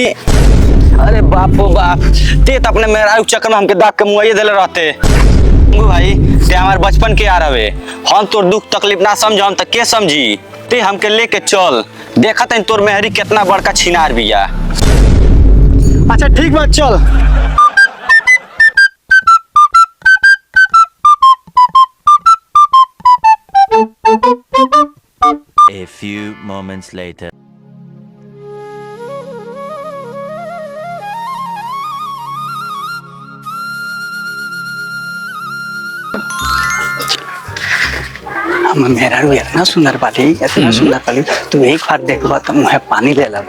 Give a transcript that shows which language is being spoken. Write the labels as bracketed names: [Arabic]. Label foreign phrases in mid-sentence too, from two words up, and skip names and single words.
[Bhojpuri] अरे बाप ओ बाप, ते तो अपने मेहरारू चक्कर में हमके दाग के मुआइए देले रहते। भाई ते हमार बचपन के यार हवे, हम तोर दुख तकलीफ ना समझम त के समझी। ते हमके लेके चल, देखत है तोर मेहरी कितना बड़का छिनार बिया। अच्छा ठीक बात, चल। [English] A few moments later. [Bhojpuri] हम मेहरारू इतना सुंदर बाली, इतना सुंदर बाली, तू एक बार देखबा तो मुँह पानी ले लेबा।